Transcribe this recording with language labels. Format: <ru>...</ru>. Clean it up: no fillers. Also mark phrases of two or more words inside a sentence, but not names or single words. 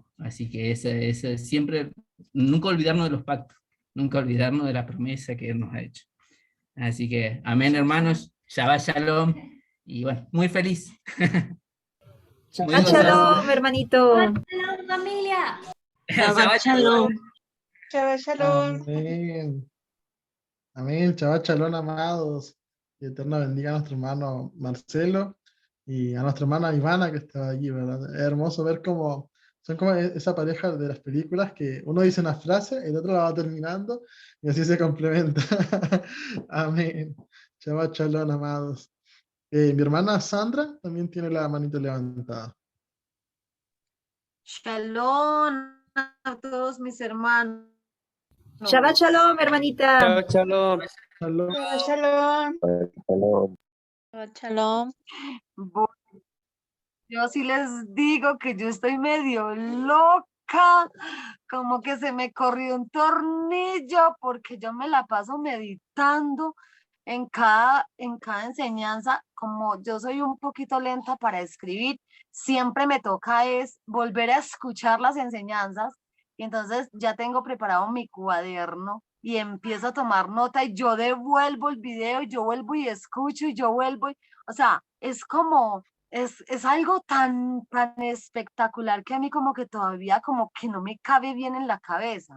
<es>Así que esa siempre, nunca olvidarnos de los pactos, nunca olvidarnos de la promesa que Él nos ha hecho. Así que, amén, hermanos,</es> <he>שבת שלום,</he> <es>y bueno, muy feliz. Muy Shabbat gozoso. shalom, hermanito. ¡Hola, familia!</es> <he>שבת שלום. שבת שלום.</he> <es>Amén. Amén.</es> <he>שבת שלום,</he> <es>amados. Y eterna bendiga a nuestro hermano Marcelo y a nuestra hermana Ivana que estaba allí, ¿verdad? Es hermoso ver cómo son como esa pareja de las películas que uno dice una frase, el otro la va terminando y así se complementa. Amén.</es> <he>שבת שלום,</he> <es>amados. Mi hermana Sandra también tiene la manito levantada. Shalom a todos mis hermanos.</es> <he>שבת שלום, hermanita. שבת שלום. Shalom. שבת שלום. שבת שלום.</he> <es>Bueno, yo sí les digo que yo estoy medio loca, como que se me corrió un tornillo porque yo me la paso meditando en cada enseñanza. Como yo soy un poquito lenta para escribir, siempre me toca es volver a escuchar las enseñanzas, y entonces ya tengo preparado mi cuaderno y empiezo a tomar nota y yo devuelvo el video y yo vuelvo y escucho y yo vuelvo, o sea, es como, es algo tan espectacular que a mí como que todavía como que no me cabe bien en la cabeza.</es>